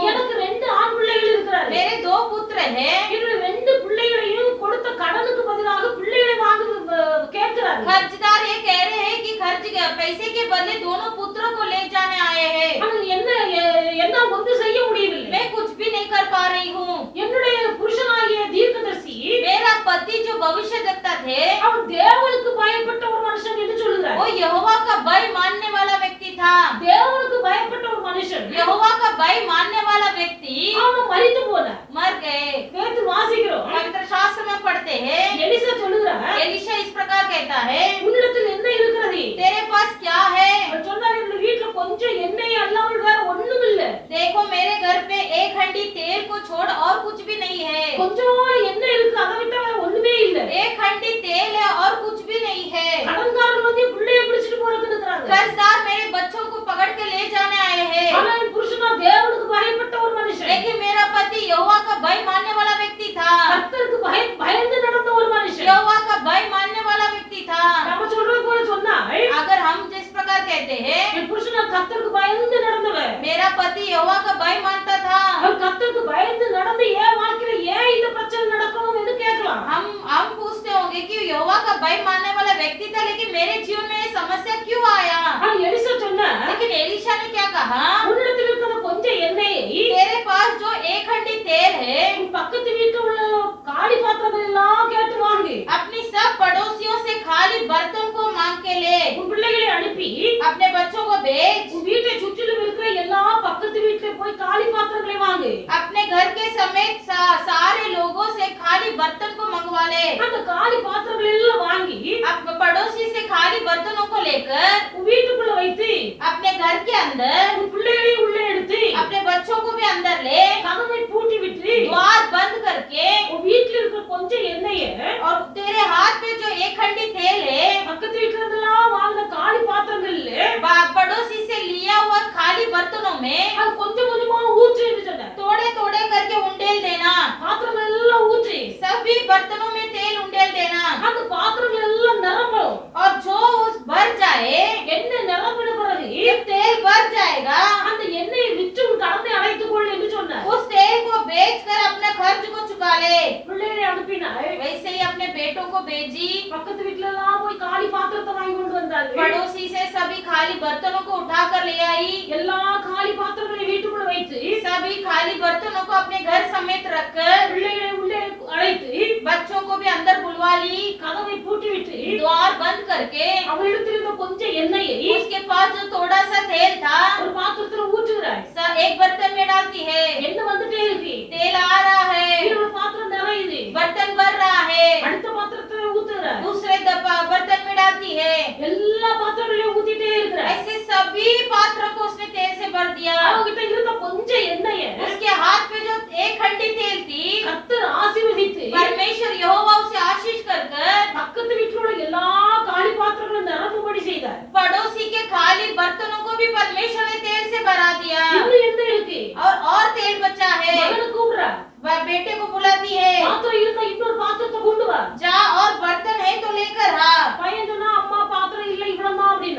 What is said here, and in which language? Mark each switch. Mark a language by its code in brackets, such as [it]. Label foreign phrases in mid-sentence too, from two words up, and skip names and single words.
[ta] எனக்கு 2 ஆண் பிள்ளைகள் இருக்கிறார்கள். [hi] मेरे 2 पुत्र हैं, [ta] என்னுடைய 2 பிள்ளைகளையும் கொடுத்த கடனுக்கு பதிலாக பிள்ளைகளை வாங்க கேட்கிறார்கள். [hi] कर्जदार ये कह रहे हैं कि कर्ज के पैसे के बदले दोनों पुत्रों को ले जाने आए हैं, [ta] ஆனால் என்ன ஒன்று செய்ய முடியவில்லை. [hi] मैं कुछ भी नहीं कर पा रही हूँ। [ta] என்னுடைய புருஷனாகிய தீர்க்கதரிசி [hi] मेरा पति जो भविष्यद्वक्ता थे, [ta] அவன் தேவனுக்கு பயப்பட்ட ஒரு மனுஷன் என்று சொல்லுகிறார். [hi] वो यहोवा का भय मानने वाला व्यक्ति था, [ta] தேவனுக்கு பயப்பட்ட ஒரு மனுஷன் [hi] यहोवा का भय मानने वाला व्यक्ति [ta] அவன் மரித்து போனார். [hi] मर गए। [ta] வேத்து வாசிக்கிறோம். [hi] पवित्र शास्त्र में पढ़ते हैं, [ta] எலிசா சொல்லுகிறார், [hi] एलीशा इस प्रकार कहता है, [ta] உன்னிடத்தில் என்ன இருக்கிறது? [hi] तेरे पास क्या है? [ta] அவர் சொன்னார், என்னுடைய வீட்டுல கொஞ்சம் எண்ணெய் அல்லாமல் வேற ஒண்ணும் இல்ல. [hi] देखो मेरे घर पे 1 हंडी तेल को छोड़ और कुछ भी नहीं है, [ta] கொஞ்சம் எண்ணெய் இருக்கு, அதை விட்டா வேற ஒண்ணுமே இல்ல. [hi] 1 हंडी तेल है और कुछ भी नहीं है। [ta] கடன்காரன் வந்து பிள்ளையை பிடிச்சிட்டு போறதுக்கு இருக்கிறாங்க. [hi] कर्जदार मेरे बच्चों को पकड़ के ले जाने आए हैं, [ta] ஆனா என் புருஷனா தேவனுக்கு பயப்பட்ட ஒரு மனுஷன். [hi] लेकिन मेरा पति यहोवा का भय मानने वाला व्यक्ति था, [ta] கர்த்தருக்கு பயந்து நடந்த ஒரு மனுஷன். [hi] यहोवा का भय मानने वाला व्यक्ति था। [ta] நம்ம சொல்றது போல சொன்னா, [hi] अगर हम जिस प्रकार कहते हैं, [ta] என் புருஷனா கர்த்தருக்கு பயந்து நடந்தவர், [hi] मेरा पति यहोवा का भय मानता था, [ta] அவர் கர்த்தருக்கு பயந்து நடந்து ஏன் வாழ்க்கையில ஏன் இந்த பிரச்சனை நடக்கணும் என்று கேட்கலாம். [hi] हम पूछते होंगे कि यहोवा का भय मानने वाला व्यक्ति था, लेकिन मेरे जीवन में ये समस्या क्यों आया? [ta] ஆனா எலிசா சொன்னா, [hi] लेकिन एलीशा ने क्या कहा, [ta] உன்னிடத்தில் இருக்கிற கொஞ்சம் எண்ணெயை [hi] तेरे पास जो 1 हंडी तेल है, [ta] உன் பக்கத்து வீட்டுல உள்ள காலி பாத்திரங்கள் எல்லாம் கேட்டு வாங்கு. [hi] अपनी सब पड़ोसियों से खाली बर्तन को मांग के ले, [ta] உன் பிள்ளைகளை அனுப்பி [hi] अपने बच्चों को भेज, [ta] உன் வீட்டை சுற்றிலும் இருக்கிற எல்லா பக்கத்து வீட்டுல போய் காலி பாத்திரங்களை வாங்கு. [hi] अपने घर के समेत सारे लोगों से खाली बर्तन को मंगवा ले। [ta] அந்த காலி பாத்திரங்கள் எல்லாம் வாங்கி [hi] अब पड़ोसी से खाली बर्तनों को लेकर [ta] உன் வீட்டுக்குள்ள வைத்து [hi] अपने घर के अंदर [ta] உன் பிள்ளைகளையும் உள்ளே எடுத்து [hi] अपने बच्चों को भी अंदर ले, [ta] கதவை பூட்டி விட்டு [hi] द्वार बंद करके, [ta] உன் வீட்டுல இருக்கிற கொஞ்சம் எண்ணெயை [hi] और तेरे हाथ पे जो 1 हंडी तेल है, [ta] பக்கத்து வீட்டுல இருந்தெல்லாம் வாங்கின காலி பாத்திரங்கள்ல [hi] पड़ोसी से लिया हुआ खाली बर्तनों में [ta] அது கொஞ்சம் கொஞ்சமா ஊற்று என்று சொன்னார். [hi] थोड़े थोड़े करके उंडेल देना, [ta] பாத்திரங்கள் எல்லாம் ஊற்றி [hi] सभी बर्तनों में तेल उंडेल देना, [ta] அந்த பாத்திரங்கள் எல்லாம் நிரம்பணும். [hi] और जो उस भर जाए, [ta] எண்ணெய் நிரம்பின பிறகு [hi] जब तेल भर जाएगा, [ta] அந்த எண்ணெயை விற்று உன் கடனை அடைத்துக் கொள் என்று சொன்னார். [hi] उस तेल को बेचकर अपने खर्च को चुका ले। [ta] பிள்ளைகளை அனுப்பினார். [hi] वैसे ही अपने बेटों को भेजी, [ta] பக்கத்து வீட்டுல எல்லாம் போய் காலி பாத்திரத்தை வாங்கி கொண்டு வந்தார்கள். [hi] पड़ोसी से सभी खाली बर्तनों को उठा कर ले आई, [ta] எல்லா காலி பாத்திரங்களை வீட்டுக்குள்ள வைத்து [hi] सभी खाली बर्तनों को अपने घर समेत रखकर [ta] பிள்ளைகளை உள்ளே அழைத்து [hi] बच्चों को भी अंदर बुलवा ली, [ta] கதவை பூட்டி விட்டு [hi] द्वार बंद करके [ta] அவளிடத்தில் இருந்த கொஞ்சம் எண்ணெயை [hi] उसके पास जो थोड़ा सा तेल था [ta] ஒரு பாத்திரத்துல ஊற்றுகிறார். [hi] एक बर्तन में डालती है, [ta] எண்ணெய் வந்துட்டே இருக்கு. [hi] तेल आ रहा है, [ta] இன்னொரு பாத்திரம் நிறையுது. [hi] बर्तन भर रहा है, [ta] அடுத்த பாத்திரத்துல ஊத்துறார். [hi] दूसरे बर्तन में डालती है, [ta] எல்லா பாத்திரங்களையும் ஊத்திட்டே இருக்கிறார். [hi] ऐसे सभी पात्रों को उसने तेल से भर दिया। [ta] அவகிட்ட இருந்த கொஞ்சம் எண்ணெயை [hi] उसके हाथ पे जो 1 हंडी तेल थी, [ta] கர்த்தர் ஆசீர்வதித்து [hi] परमेश्वर यहोवा उसे आशीष कर [ta] பக்கத்து வீட்டுல உள்ள எல்லா காலி பாத்திரங்களும் நிரப்பும்படி செய்தார். [hi] पड़ोसी के खाली बर्तनों को भी परमेश्वर ने तेल से भरा दिया, [ta] இன்னும் எண்ணெய் இருக்கு. [hi] और तेल बचा है। [ta] மகனை கூப்பிடுறா. [hi] वह बेटे को बुलाती है, [ta] பாத்திரம் இருந்தா இன்னொரு பாத்திரத்தை கொண்டு வா. [hi] जा और बर्तन है तो लेकर आ। [ta] பையன் சொன்னா, அம்மா பாத்திரம் இல்ல இவ்வளவுதான் அப்படின்னா.